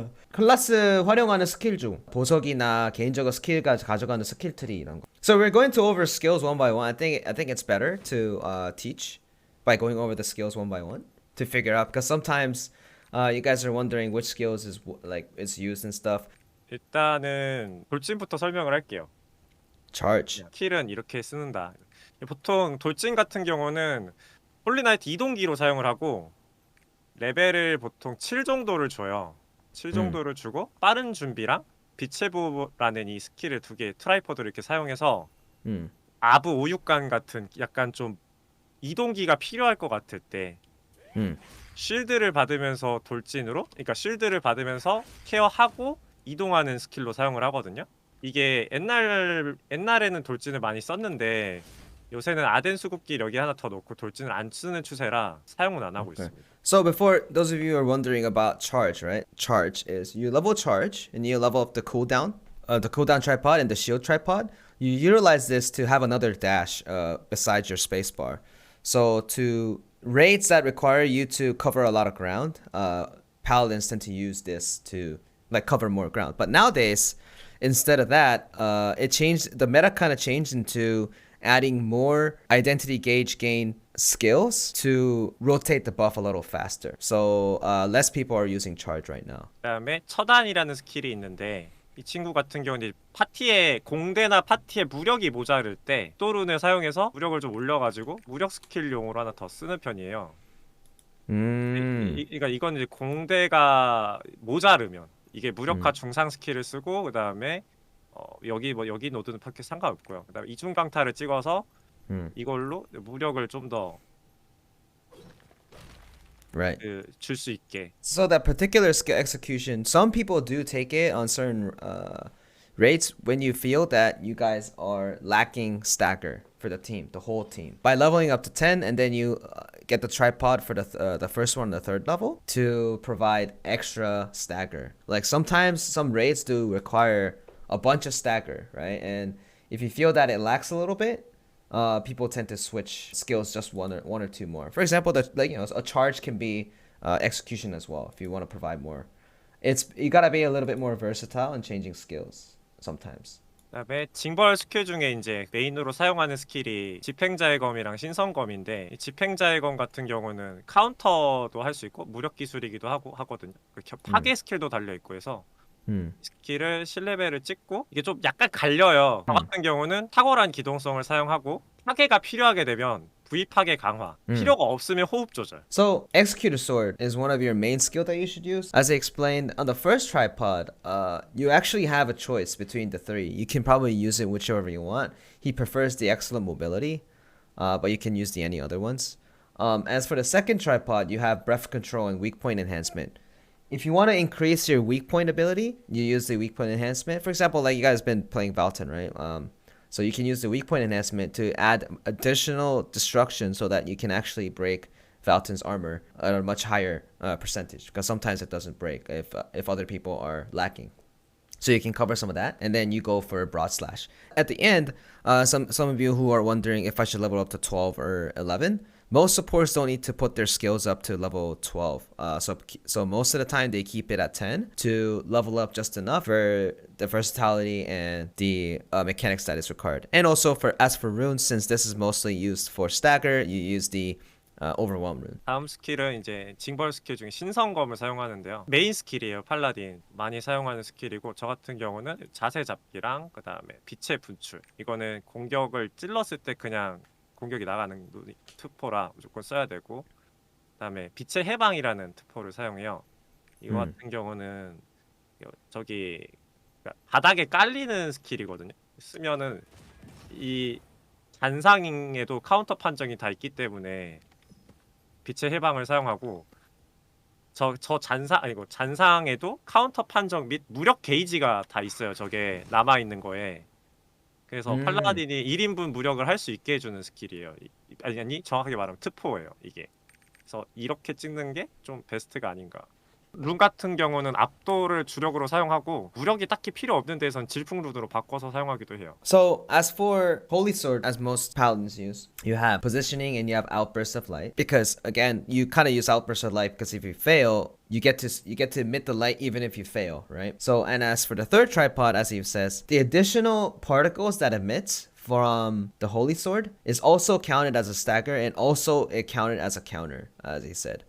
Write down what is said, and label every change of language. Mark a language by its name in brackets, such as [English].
[Korean] 클래스 활용하는 스킬 중 보석이나 개인적으로 스킬가 가져가는 스킬 트리 이런 거. [English] So we're going to over skills one by one. I think it's better to teach by going over the skills one by one to figure out, because sometimes you guys are wondering which skills is used and stuff. [Korean] 일단은 돌진부터 설명을 할게요. [English] Charge. [Korean] 스킬은 이렇게 쓰는다. 보통 돌진 같은 경우는 홀리나이트 이동기로 사용을 하고 레벨을 보통 7 정도를 줘요. 7 정도를 주고 빠른 준비랑 빛의 부라는 이 스킬을 두 개 트라이포드를 이렇게 사용해서 아브 오육간 같은 약간 좀 이동기가 필요할 것 같을 때 쉴드를 받으면서 돌진으로, 그러니까 쉴드를 받으면서 케어하고 이동하는 스킬로 사용을 하거든요. 이게 옛날에는 돌진을 많이 썼는데 요새는 아덴 수급기 여기 하나 더 넣고 돌진을 안 쓰는 추세라 사용은 안 하고 있습니다. [English] So before those of you are wondering about charge, right? Charge is you level charge and you level up the cooldown tripod and the shield tripod. You utilize this to have another dash besides your spacebar. So to raids that require you to cover a lot of ground, paladins tend to use this to like cover more ground. But nowadays, instead of that, it changed. The meta kind of changed into adding more identity gauge gain skills to rotate the buff a little faster. So less people are using charge right now. [Korean] 그다음에 처단이라는 스킬이 있는데 이 친구 같은 경우는 파티에 공대나 파티에 무력이 모자랄 때 또룬을 사용해서 무력을 좀 올려가지고 무력 스킬용으로 하나 더 쓰는 편이에요. 그러니까 이건 이제 공대가 모자르면 이게 무력화 중상 스킬을 쓰고 그다음에 여기 노드는 파티 상관없고요. 그다음에 이중 강타를 찍어서 이걸로 무력을 좀 더 [English] Right. [Korean] 줄 수 있게. [English] So that particular skill execution, some people do take it on certain rates when you feel that you guys are lacking stagger for the team, the whole team. By leveling up to 10 and then you get the tripod for the first one, the third level to provide extra stagger. Like sometimes some raids do require a bunch of stagger, right? And if you feel that it lacks a little bit, people tend to switch skills just one or two more. For example, a charge can be execution as well if you want to provide more. You gotta be a little bit more versatile in changing skills sometimes. [Korean] 그다음에 징벌 스킬 중에 이제 메인으로 사용하는 스킬이 집행자의 검이랑 신성검인데 이 집행자의 검 같은 경우는 카운터도 할 수 있고 무력 기술이기도 하거든요. 파괴 스킬도 달려 있고 해서 스킬을 10레벨을 찍고 이게 좀 약간 갈려요. 저 같은 경우는 탁월한 기동성을 사용하고 파괴가 필요하게 되면 V 파괴 강화, 필요가 없으면 호흡 조절. [English] So Executor Sword is one of your main skill that you should use. As I explained on the first tripod, you actually have a choice between the three. You can probably use it whichever you want. He prefers the excellent mobility, but you can use the any other ones. As for the second tripod, you have breath control and weak point enhancement. If you want to increase your weak point ability, you use the weak point enhancement. For example, like you guys been playing Valton, right? So you can use the weak point enhancement to add additional destruction so that you can actually break Valton's armor at a much higher percentage. Because sometimes it doesn't break if other people are lacking. So you can cover some of that, and then you go for a broad slash. At the end, some of you who are wondering if I should level up to 12 or 11, most supports don't need to put their skills up to level 12. So most of the time they keep it at 10 to level up just enough for the versatility and the mechanics that is required. And also as for runes, since this is mostly used for stagger, you use the overwhelm rune. [Korean] 다음 스킬은 이제 징벌 스킬 중에 신성검을 사용하는데요. 메인 스킬이에요. 팔라딘 많이 사용하는 스킬이고 저 같은 경우는 자세 잡기랑 그 다음에 빛의 분출. 이거는 공격을 찔렀을 때 그냥 공격이 나가는 투포라 무조건 써야 되고 그다음에 빛의 해방이라는 투포를 사용해요. 이거 같은 경우는 저기 바닥에 깔리는 스킬이거든요. 쓰면은 이 잔상에도 카운터 판정이 다 있기 때문에 빛의 해방을 사용하고 저 잔상에도 카운터 판정 및 무력 게이지가 다 있어요. 저게 남아 있는 거에. 그래서 팔라딘이 1인분 무력을 할 수 있게 해주는 스킬이에요. 아니 정확하게 말하면 특포예요 이게. 그래서 이렇게 찍는 게 좀 베스트가 아닌가. 룬 같은 경우는 압도를 주력으로 사용하고 무력이 딱히 필요 없는 데선 질풍 룬으로 바꿔서 사용하기도 해요. [English] So as for Holy Sword, as most paladins use, you have positioning and you have outburst of light. Because again, you kind of use outburst of light because if you fail, you get to emit the light even if you fail, right? So and as for the third tripod, as he says, the additional particles that emits from the Holy Sword is also counted as a stagger and also it counted as a counter, as he said.